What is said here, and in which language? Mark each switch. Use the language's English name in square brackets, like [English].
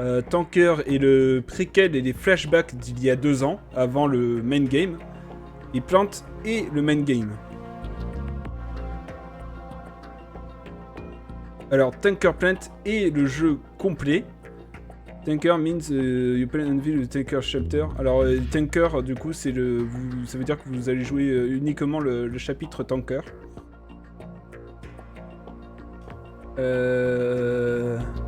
[French] Tanker est le préquel et les flashbacks d'il y a 2 ans, avant le [English] main game. [French] Et Plant est le [English] main game. [French] Alors, Tanker Plant est le jeu complet. [English] Tanker means you play and view the Tanker chapter. [French] Alors, Tanker, du coup, ça veut dire que vous allez jouer uniquement le chapitre Tanker. Euh...